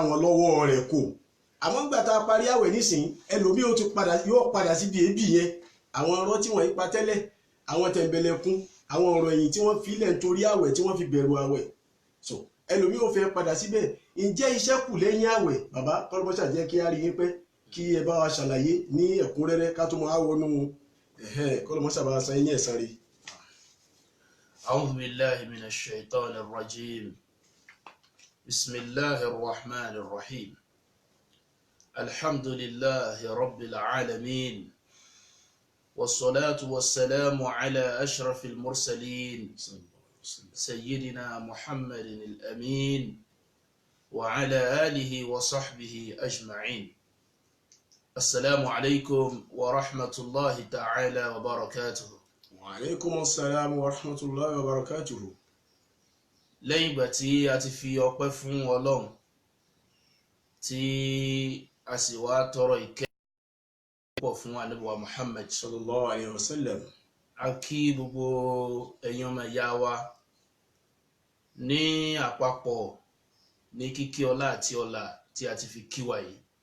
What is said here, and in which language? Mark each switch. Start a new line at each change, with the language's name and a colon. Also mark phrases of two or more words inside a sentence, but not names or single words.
Yoruba: wọn lọ́wọ́ rẹ̀ kò àmọ́ gbà tá a parí àwẹ̀ nísìn ẹlòmíì yóò padà síbi èébì yẹn àwọn ọ̀rọ̀ tí wọ́n ipa tẹ́lẹ̀ àwọn tẹ̀m̀bẹ̀lẹ̀kún àwọn ọ̀rọ̀ ẹ̀yìn tí wọ́n filẹ̀ nítorí àwẹ̀ tí wọ́n fi bẹ̀rù àwẹ̀ so ẹlòmíì ò fẹ́ padà síbẹ̀ ǹjẹ́ iṣẹ́ kù lẹ́yìn àwẹ̀ bàbá kọ́lọ́mọṣà jẹ́ kí a rí yín pẹ́ kí ẹ bá wa ṣàlàyé ní ẹ̀kúnrẹ́rẹ́ ká tó máa wọnú kọ́lọ́mọṣà bá wa san yín ẹ̀san rí.
Arabic: أعوذ بالله من الشيطان الرجيم بسم الله الرحمن الرحيم الحمد لله رب العالمين والصلاة والسلام على أشرف المرسلين سيدنا محمد الأمين وعلى آله وصحبه أجمعين السلام عليكم ورحمة الله تعالى وبركاته. وعليكم السلام ورحمة الله وبركاته.
Yoruba: lẹ́yìn ìgbà tí a ti fi ọpẹ́ fún Ọlọ́run tí a sì wá tọrọ ìkẹ́ pọ̀ fún Ànábì wa Muhammad
Arabic: صلى الله عليه وسلم.
Yoruba: a kí gbogbo ẹ̀yin ọmọ ìyá wa ní àpapọ̀ ní kíkí ọlá àti ọlá tí a ti fi kí wa yìí.